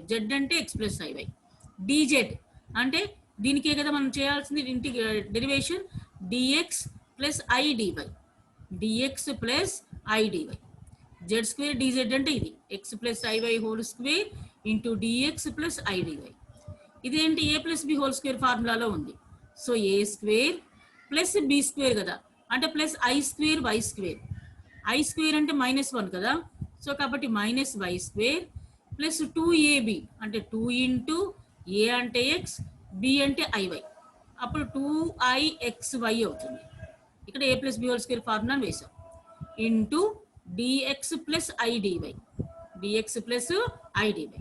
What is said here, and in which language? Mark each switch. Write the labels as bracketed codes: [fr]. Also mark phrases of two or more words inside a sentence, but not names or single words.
[te] z అంటే [en] x plus iy. [te] dz అంటే దీనికే కదా మనం చేయాల్సింది డెరివేషన్, [en] dx plus i dy, dx plus i dy. z² dz [te] అంటే ఇది [en] x plus iy whole square into dx plus i dy. [te] ఇదేంటి, [en] a plus b whole square [te] ఫార్ములాలో ఉంది. [en] so a² plus b² [te] కదా, అంటే [en] plus i² y². [te] i² అంటే -1 కదా, సో కాబట్టి [en] -y² plus 2ab [te] అంటే [en] 2 into a [te] అంటే x, b అంటే ఐవై, అప్పుడు 2ixy అవుతుంది. ఇక్కడ [en] a plus b whole square formula [te] వేసాం. [en] into dx plus i dy, dx plus i dy.